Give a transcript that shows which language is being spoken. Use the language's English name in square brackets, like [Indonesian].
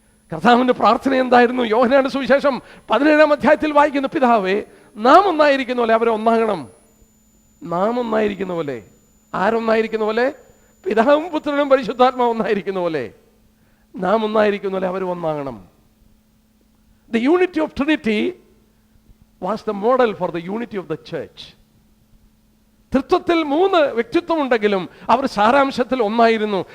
[Malayalam] കർത്താവിന്റെ പ്രാർത്ഥന എന്തായിരുന്നു? യോഹന്നാന്റെ സുവിശേഷം 17-ാം അധ്യായത്തിൽ വായിക്കുന്നു, പിതാവേ, നാം ഒന്നായിരിക്കുന്ന പോലെ അവരെ ഒന്നാകണം. നാം ഒന്നായിരിക്കുന്ന പോലെ, ആരൊന്നായിരിക്കുന്ന പോലെ? പിതാവും പുത്രനും പരിശുദ്ധാത്മാവും ഒന്നായിരിക്കുന്ന പോലെ, നാം ഒന്നായിരിക്കുന്ന പോലെ അവർ ഒന്നാകണം. [English] The unity of Trinity was the model for the unity of the church. [Malayalam] തൃത്വത്തിൽ 3 വ്യക്തിത്വം ഉണ്ടെങ്കിലും അവർ സാരാംശത്തിൽ ഒന്നായിരുന്നു.